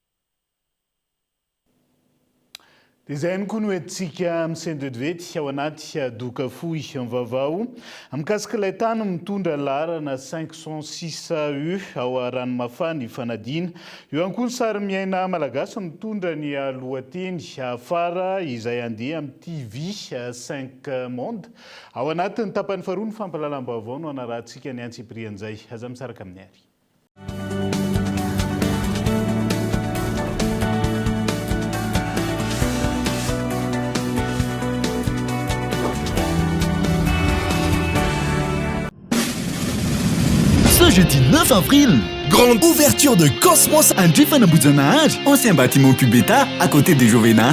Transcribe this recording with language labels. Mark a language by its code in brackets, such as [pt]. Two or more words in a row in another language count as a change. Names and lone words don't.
[mg] Dia izay ihany koa no entintsika amin'ny Saint-Devedevety ao anaty doka fohy vaovao mikasika ilay tany mitondra laharana 506 ao Ranomafana Fanadina. Eo ihany koa ny sary miaina malagasy mitondra ny lohateny afara izay andeha amin'ny TV 5 Monde. Ao anatin'ny tapany faharoa ny fampahalalam-baovao no anarahantsika ny antsiprian'izay. Aza misaraka amin'ny ary. [fr] Ce jeudi 9 avril, grande ouverture de Cosmos à Ndjifanaboudzanahary, ancien bâtiment Cubeta à côté des Jovena.